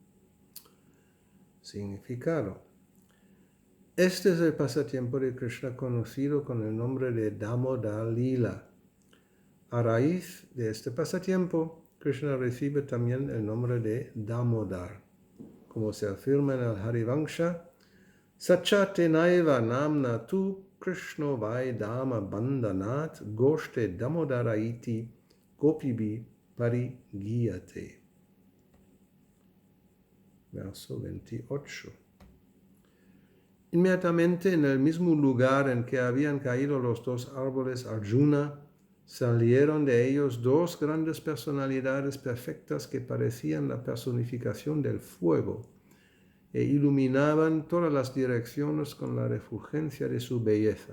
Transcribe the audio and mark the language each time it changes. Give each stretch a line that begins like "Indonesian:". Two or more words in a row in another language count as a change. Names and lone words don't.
Spanish: Significado. Este es el pasatiempo de Krishna conocido con el nombre de Damodar Lila. A raíz de este pasatiempo, Krishna recibe también el nombre de Damodar. Como se afirma en el Harivansha,
Sanskrit: Sachate naiva namna tu Krishno vai dama bandhanat goshte Damodara iti gopibi parigiyate.
Spanish: Verso 28. Inmediatamente en el mismo lugar en que habían caído los dos árboles Arjuna, salieron de ellos dos grandes personalidades perfectas que parecían la personificación del fuego e iluminaban todas las direcciones con la refulgencia de su belleza.